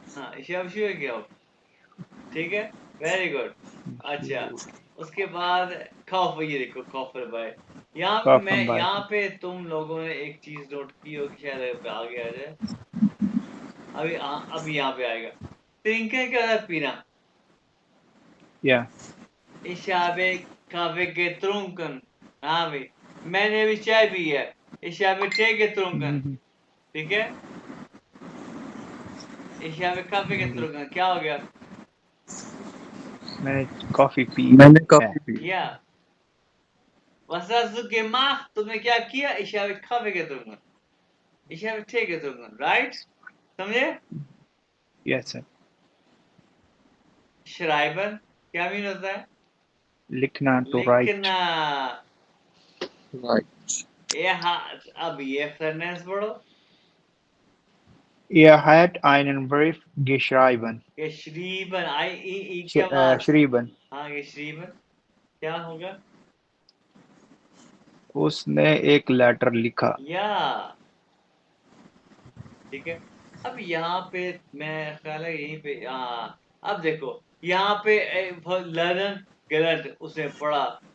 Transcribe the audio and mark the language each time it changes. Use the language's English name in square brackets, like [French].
[Hindi] हाँ [German] ich habe Schuhe gekauft, [Hindi] ठीक है, वेरी गुड। अच्छा, उसके बाद खौफ, ये देखो खौफ भाई, यहाँ पे तुम लोगों ने एक चीज नोट की होगी, शायद आ गया जाए अभी यहाँ पे आएगा। ट्रिंकन क्या होता है? पीना। या [German] Ich habe Kaffee getrunken। [Hindi] हाँ भाई, मैंने अभी चाय पी है। [German] Ich habe Tee getrunken। [Hindi] ठीक है, [German] Ich habe Kaffee getrunken। [Hindi] क्या हो गया? मैंने कॉफी पी मैंने है। Coffee P. [German] या Was hast du gemacht? [Hindi] तुमने क्या किया? [German] Ich habe Kaffee getrunken। Ich habe Tee getrunken। [Hindi] Right? समझे? [English] Yes sir. [Hindi] Schreiben क्या मीन होता है? लिखना, टू राइट। लिखना। [English] Write. [Hindi] ये हाँ, अब ये सेंटेंस पढ़ो। [German] Er hat einen Brief geschrieben। [Hindi] geschrieben, क्या बात? [German] geschrieben। [Hindi] हाँ, geschrieben क्या होगा? उसने एक लेटर लिखा। या ठीक है। अब यहाँ पे मैं ख्याल है यहीं पे अब देखो यहाँ पे लर्नर गलत उसने पढ़ा।